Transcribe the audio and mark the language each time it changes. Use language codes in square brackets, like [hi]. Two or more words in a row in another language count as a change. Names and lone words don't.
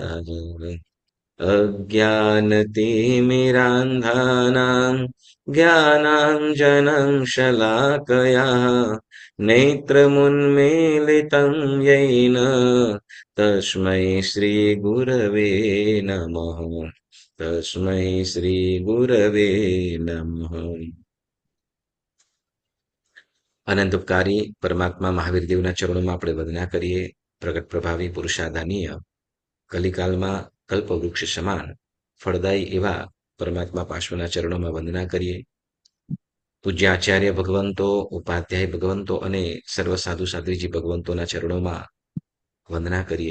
[sa] अज्ञानतिमिरान्धानां ज्ञानाञ्जनं शलाकया नेत्रमुन्मीलितं येन तस्मै श्रीगुरवे नमः, तस्मै श्रीगुरवे नमः। [gu] અનંત ઉપકારી પરમાત્મા મહાવીર દેવના ચરણોમાં આપણે વંદના કરીએ। પ્રગટ પ્રભાવી પુરુષાદાનીય કલિકાલમાં કલ્પવૃક્ષ સમાન ફળદાયી એવા પરમાત્મા પાર્શ્વના ચરણોમાં વંદના કરીએ। પૂજ્ય આચાર્ય ભગવંતો, ઉપાધ્યાય ભગવંતો અને સર્વ સાધુ સાધ્વીજી ભગવંતોના ચરણોમાં વંદના કરીએ।